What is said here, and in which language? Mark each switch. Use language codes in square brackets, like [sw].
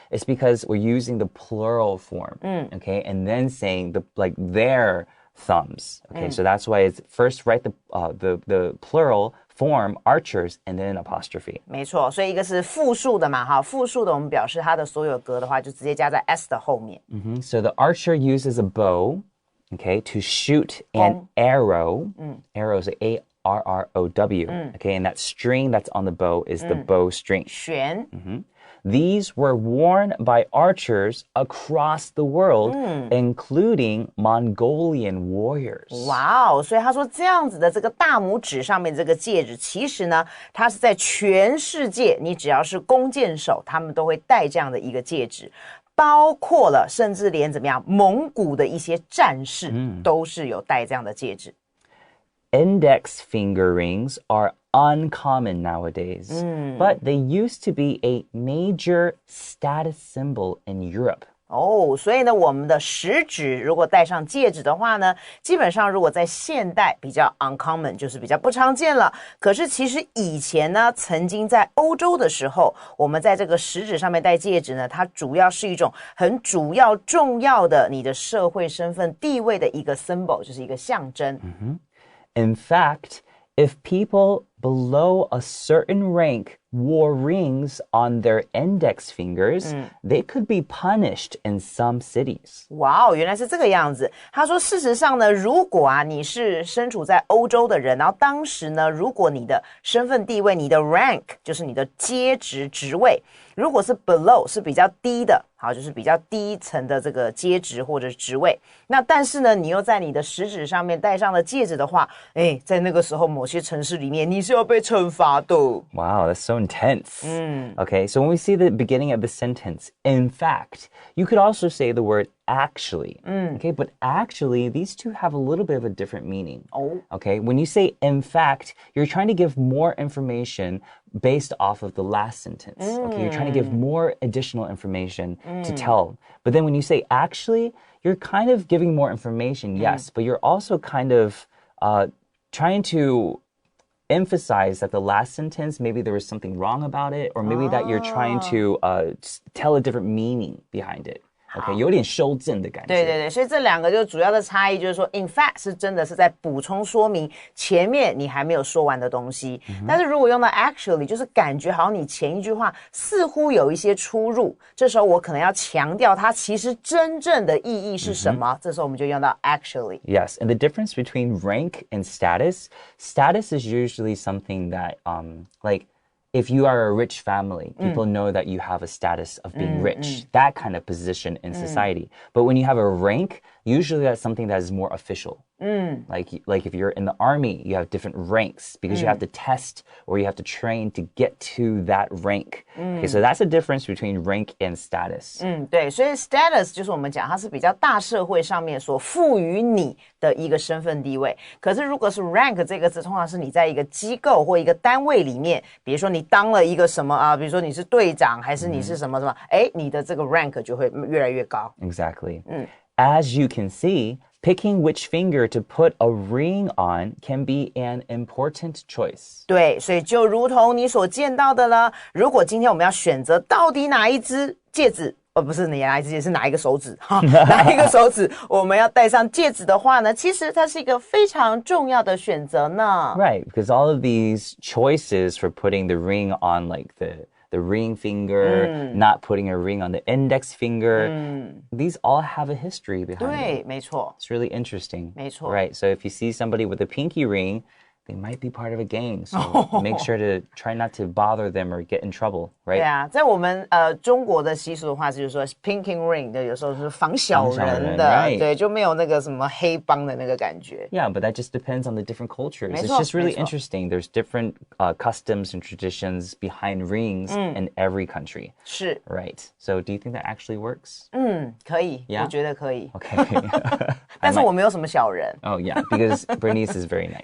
[en] It's because we're using the plural form, okay, and then saying their thumbs. Okay, so that's why it's first write the plural form archers and then apostrophe. [zh] 没错，所以一个是复数的嘛，哈，复数的我们表示它的所有格的话，就直接加在 s 的后面。 [en] So the archer uses a bow, okay, to shoot an arrow. Arrow is A-R-R-O-W. Okay, and that string that's on the bow is the bowstring. [zh] 弦。 [en] These were worn by archers across the world, including Mongolian warriors. [zh] 哇哦，所以他说这样子的这个大拇指上面这个戒指，其实呢，它是在全世界，你只要是弓箭手，他们都会戴这样的一个戒指。包括了甚至连怎么样蒙古的一些战士都是有戴这样的戒指。 [en] Index finger rings are uncommon nowadays, but they used to be a major status symbol in Europe. [zh] 哦，所以呢，我们的食指如果戴上戒指的话呢，基本上如果在现代比较 uncommon， 就是比较不常见了。可是其实以前呢，曾经在欧洲的时候，我们在这个食指上面戴戒指呢，它主要是一种很主要重要的你的社会身份地位的一个 symbol， 就是一个象征。 [en] In fact, if people below a certain rank wore rings on their index fingers, they could be punished in some cities. [zh] 哇哦，原来是这个样子。他说，事实上呢，如果你是身处在欧洲的人，然后当时呢，如果你的身份地位，你的 rank 就是你的阶职职位，如果是 below 是比较低的，好，就是比较低层的这个阶职或者职位。那但是呢，你又在你的食指上面戴上了戒指的话，在那个时候某些城市里面，你是要被惩罚的。 [en] Wow, that's so intense. Okay, so when we see the beginning of the sentence, in fact, you could also say the word actually. Okay, but actually, these two have a little bit of a different meaning. Okay, when you say in fact, you're trying to give more information based off of the last sentence. Okay, you're trying to give more additional information to tell. But then when you say actually, you're kind of giving more information, yes, but you're also kind of trying to emphasize that the last sentence, maybe there was something wrong about it, or maybe that you're trying to tell a different meaning behind it. [zh] OK， 有点修正的感觉。对对对，所以这两个就主要的差异就是说 ，in fact 是真的是在补充说明前面你还没有说完的东西。但是如果用到 actually， 就是感觉好像你前一句话似乎有一些出入，这时候我可能要强调它其实真正的意义是什么。这时候我们就用到 actually。 [en] Yes, and the difference between rank and status is usually something that like.If you are a rich family, people know that you have a status of being rich, that kind of position in society. But when you have a rank, usually that's something that is more official. Like if you're in the army, you have different ranks because you have to test or you have to train to get to that rank. Okay, so that's the difference between rank and status. [zh] 对，所以 status 就是我们讲它是比较大社会上面所赋予你的一个身份地位。可是如果是 rank 这个字，通常是你在一个机构或一个单位里面，比如说你当了一个什么比如说你是队长还是你是什么什么，你的这个 rank 就会越来越高。 [en] Exactly. As you can see,Picking which finger to put a ring on can be an important choice. [zh] 对，所以就如同你所见到的了，如果今天我们要选择到底哪一只戒指，不是哪一只戒指，是哪一个手指哪一个手指我们要戴上戒指的话呢，其实它是一个非常重要的选择呢。 [en] Right, because all of these choices for putting the ring on like the ring finger, not putting a ring on the index finger. These all have a history behind [zh] 对， [en] it. [zh] 没错。 [en] It's really interesting. [zh] 没错。 [en] Right, so if you see somebody with a pinky ring, they might be part of a gang. So make sure to try not to bother them or get in trouble, right? [zh] 对啊，在我们中国的习俗的话，就是说 pinking ring 的，有时候是防小人的， [en] right. [zh] 对，就没有那个什么黑帮的那个感觉。 [en] Yeah, but that just depends on the different cultures. [zh] 没 [en] It's [zh] 错， [en] just really [zh] 没错。 [en] interesting. There's different customs and traditions behind rings in every country. [zh] 是。 [en] Right. So do you think that actually works? [zh] 可以， [en] Yeah? [zh] 我觉得可以。 [en] Okay. [zh] 但是我没有什么小人。 [en] Oh yeah, because Bernice is very nice.